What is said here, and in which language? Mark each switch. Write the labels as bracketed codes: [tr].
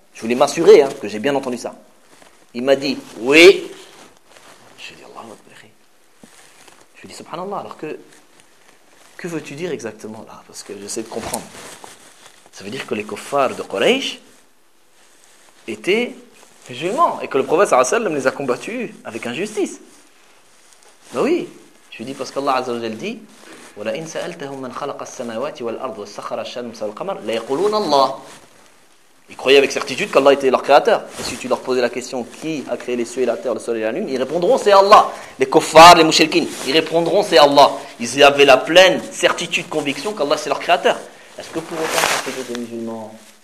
[fr] Je voulais m'assurer hein, que j'ai bien entendu ça. Il m'a dit, oui. Je lui ai dit, Allah, Ehi. Je lui ai dit, subhanallah, alors que veux-tu dire exactement là? Parce que j'essaie de comprendre. Ça veut dire que les kuffars de Quraysh étaient musulmans et que le prophète sallallahu alayhi wa sallam les a combattus avec injustice. Ben oui. Je lui ai dit, parce qu'Allah Azza wa Jal dit, [ar] وَلَئِنْ سَأَلْتَهُمْ مَنْ خَلَقَ السَّمَاوَاتِ وَالْأَرْضُ وَالسَّخَرَ الشَّمْسَ وَالْقَمَرِ لَيَقُولُونَ اللَّهِ. [fr] Ils croyaient avec certitude qu'Allah était leur créateur. Et si tu leur posais la question, qui a créé les cieux et la terre, le soleil et la lune, ils répondront, c'est Allah. Les kuffars, les mushrikins, ils répondront, c'est Allah. Ils avaient la pleine certitude, conviction qu'Allah c'est leur créateur. Est-ce que pour autant, ça fait des musulmans?